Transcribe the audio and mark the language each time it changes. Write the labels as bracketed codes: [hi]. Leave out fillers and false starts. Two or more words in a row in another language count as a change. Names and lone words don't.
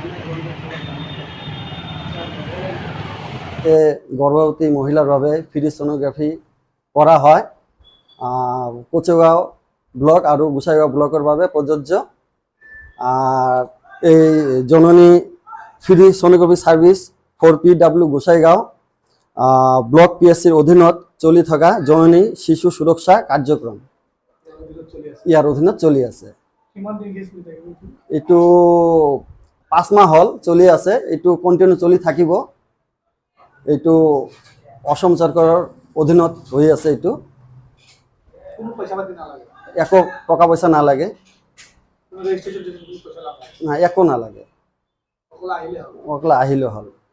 [as] গর্ভবতী মহিলার বাবে [en] free sonography [as] করা হয়। কোচেগাঁও ব্লক আর গোসাইগাঁও ব্লকের বাবে প্রযোজ্য। আর এই জননী [en] free sonography service [as] 4PW গোসাইগাঁও ব্লক PSCর অধীনত চলি থকা জননী শিশু সুরক্ষা কার্যক্রম ইয়ার অধীনত চলি আছে। এইটো 5 মাহ হল চলি আছে, এইটো কন্টিনিউ চলি থাকিব। এইটো অসম চৰকাৰৰ অধীনত হৈ আছে। এইটো একো টকা পইচা নালাগে, না একো নালাগে, অকল আহিলে হল।